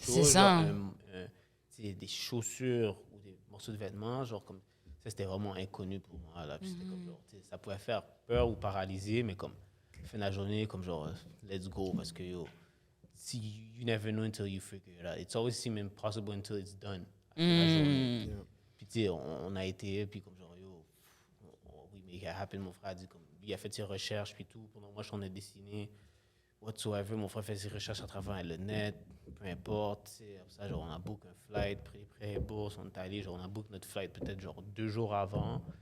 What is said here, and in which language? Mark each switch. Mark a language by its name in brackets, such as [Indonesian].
[French] C'est ça. genre, tu sais, des chaussures ou des morceaux de vêtements, genre, comme, ça, c'était vraiment inconnu pour moi, là. Puis c'était comme, genre, tu sais, ça pouvait faire peur ou paralyser, mais comme, fin de la journée, comme genre, [English] let's go, [French] parce que, yo, [English] see, you never know until you figure it out. It's always seem impossible until it's done. [French] À la fin de la journée. Puis, tu sais, on a été, puis comme genre, yo, [English] we make it happen. [French] Mon frère a dit, comme, il a fait ses recherches, puis tout. Pendant moi, je suis en ai dessiné, whatsoever. Mon frère fait ses recherches à travers le net, peu importe. Tu sais, après ça, genre, on a book un flight, bourse, on est allé, genre, on a book notre flight peut-être, genre, 2 jours avant.